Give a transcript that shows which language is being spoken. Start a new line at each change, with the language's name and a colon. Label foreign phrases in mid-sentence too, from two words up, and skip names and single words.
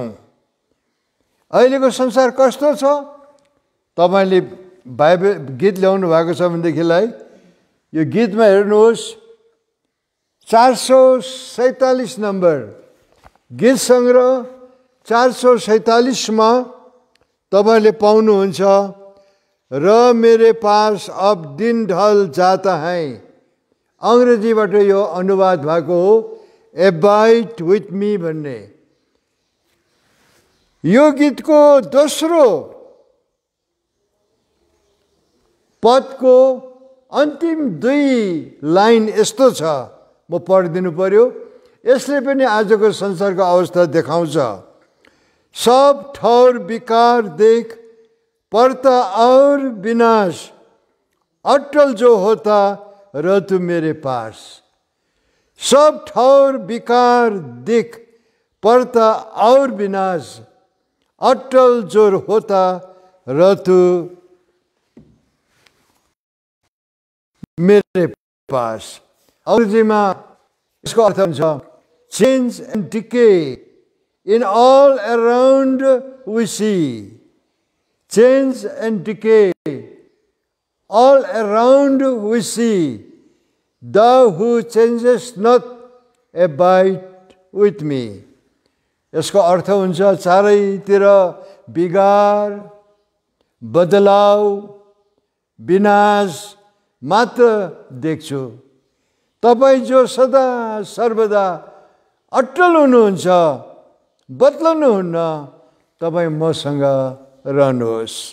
Nepali: अहिलेको संसार कस्तो छ? तपाईँले बाइबल गीत ल्याउनु भएको छ भनेदेखिलाई यो गीतमा हेर्नुहोस्, 447 नम्बर गीत सङ्ग्रह 447 मा तपाईले पाउनुहुन्छ र
Hindi: मेरे पास अब दिन ढल जाता है।
Nepali: अंग्रेजीबाट यो अनुवाद भएको हो एबाइड विथ मी भन्ने। यो गीतको दोस्रो पदको अन्तिम 2 लाइन यस्तो छ, म पढिदिनु पर्यो। यसले पनि आजको संसारको अवस्था देखाउँछ।
Hindi: सब ठौर विकार देख पड़ता और विनाश, अटल जो होता रह तू मेरे पास। सब ठौर विकार देख पड़ता और विनाश, अटल जो होता रह तू मेरे पास।
Nepali: अंग्रेजीमा यसको अर्थ हुन्छ
English: change and decay in all around we see. Change and decay all around we see. Thou who changest not abide with me.
Nepali: यसको अर्थ हुन्छ चारैतिर बिगार, बदलाव, विनाश मात्र देख्छु। तपाईं जो सदा सर्वदा अटल हुनुहुन्छ, बदल्नुहुन्न, तपाईं मसँग रहनुहोस्।